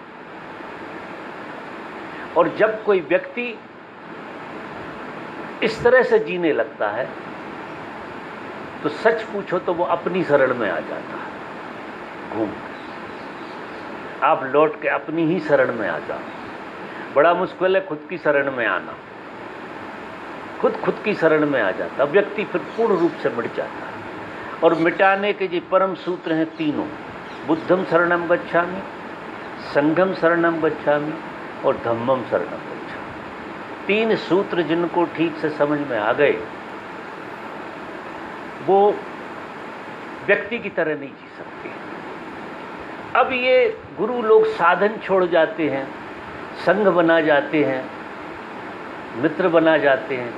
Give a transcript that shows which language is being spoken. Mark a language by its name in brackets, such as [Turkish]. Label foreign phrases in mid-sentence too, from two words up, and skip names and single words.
[Hindi] और जब कोई व्यक्ति इस तरह से जीने लगता है तो सच पूछो तो वो अपनी शरण में आ जाता है। घूम आप लौट के अपनी ही शरण में आ जाओ। बड़ा मुश्किल है खुद की शरण में आना। खुद की शरण में आ जाता व्यक्ति, फिर पूर्ण रूप से मिट जाता है। और मिटाने के जो परम सूत्र हैं तीनों, [Pali] बुद्धम शरणम गच्छामि, संघम शरणम गच्छामि और धम्मम शरणम गच्छामि। [Hindi] तीन सूत्र जिनको ठीक से समझ में आ गए वो व्यक्ति की तरह नहीं जी सकते। अब ये गुरु लोग साधन छोड़ जाते हैं, संघ बना जाते हैं, मित्र बना जाते हैं।